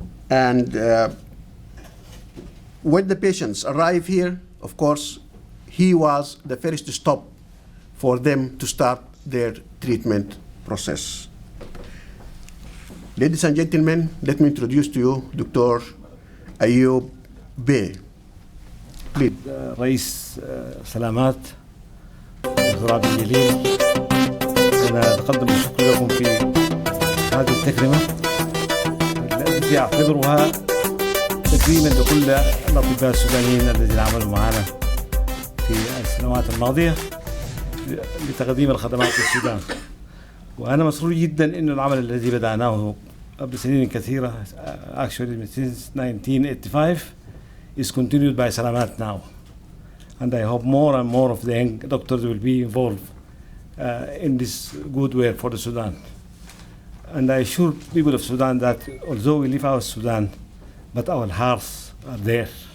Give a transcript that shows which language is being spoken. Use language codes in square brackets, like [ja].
[en] And when the patients arrive here, of course, he was the first stop for them to start their treatment process. Ladies and gentlemen, let me introduce to you Dr. Ayub Bey. Please. [ar] رئيس سلامات دكتور عبد الجليل، أنا أتقدم بالشكر لكم في هذه التكريمة التي أعتبرها تكريما لكل الأطباء السودانيين الذين عملوا معنا في السنوات الماضية لتقديم الخدمات للسودان. وأنا مسرور جدا أن العمل الذي بدأناه بسنين كثيرة, [en] actually since 1985, is continued by Salamat now. And I hope more and more of the young doctors will be involved in this good work for the Sudan. And I assure people of Sudan that although we leave out Sudan, but our hearts are there.